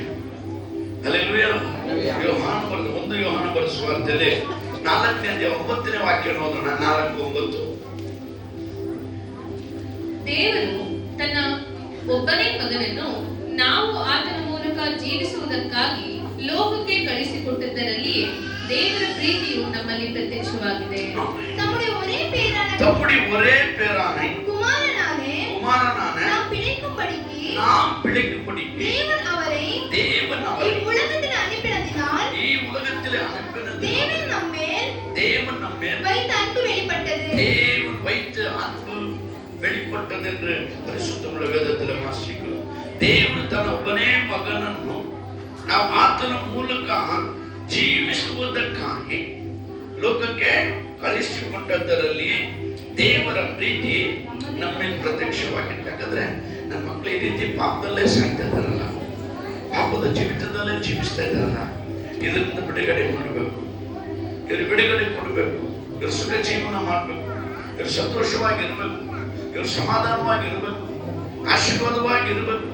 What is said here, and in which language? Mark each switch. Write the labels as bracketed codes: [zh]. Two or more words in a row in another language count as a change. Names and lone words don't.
[kn] ಹಲ್ಲೆಲೂಯಾ. ಯೋಹಾನ ಬರೆದ ಸುವಾರ್ತೆಯಲ್ಲಿ 4:9 ವಾಕ್ಯ ನೋಡೋಣ. 4:9. ದೇವರು ತನ್ನ ಒಬ್ಬನೇ ಮಗನನ್ನು ನಾವು ಆತನ ಮೂಲಕ ಜೀವಿಸುವುದಕ್ಕಾಗಿ ಲೋಕಕ್ಕೆ ಕಳಿಸಿಕೊಟ್ಟದ್ದರಲ್ಲಿಯೇ ದೇವರ ಪ್ರೀತಿಯು ನಮ್ಮಲ್ಲಿ ಪ್ರತ್ಯಕ್ಷವಾಗಿದೆ. [ta] நம்முடைய ஒரே பேரான குமாரனான நாம் பிழைக்கும்படிக்கு தேவன் அவரை இவ்வுலகத்தில் அனுப்பினதினால் தேவன் நம்மேல் வைத்த அன்பு வெளிப்பட்டது என்று பரிசுத்தமுள்ள வேதத்தில் வாசிக்கிறோம். [kn] ದೇವರು ತನ್ನ ಒಬ್ಬನೇ ಮಗನನ್ನು ನಾವು ಆತನ ಮೂಲಕ ಜೀವಿಸುವುದಕ್ಕಾಗಿ ಲೋಕಕ್ಕೆ ಕಳಿಸಿಕೊಟ್ಟದ್ದರಲ್ಲಿ ದೇವರ ಪ್ರೀತಿ ನಮ್ಮೇಲೆ ಪ್ರತ್ಯಕ್ಷವಾಗಿದೆ. ಯಾಕಂದ್ರೆ ನನ್ನ ಮಕ್ಕಳು ಈ ರೀತಿ ಪಾಪದಲ್ಲೇ ಸಾಯ್ತಾ ಇದ್ದಾರಲ್ಲ, ಪಾಪದ ಜೀವಿತದಲ್ಲೇ ಜೀವಿಸ್ತಾ ಇದ್ದಾರಲ್ಲ, ಇದರಿಂದ ಬಿಡುಗಡೆ ಮಾಡಬೇಕು, ಇವರು ಬಿಡುಗಡೆ ಕೊಡಬೇಕು, ಇವರು ಸುಖ ಜೀವನ ಮಾಡಬೇಕು, ಇವರು ಸಂತೋಷವಾಗಿರ್ಬೇಕು, ಇವರು ಸಮಾಧಾನವಾಗಿರ್ಬೇಕು, ಆಶೀರ್ವಾದವಾಗಿರ್ಬೇಕು.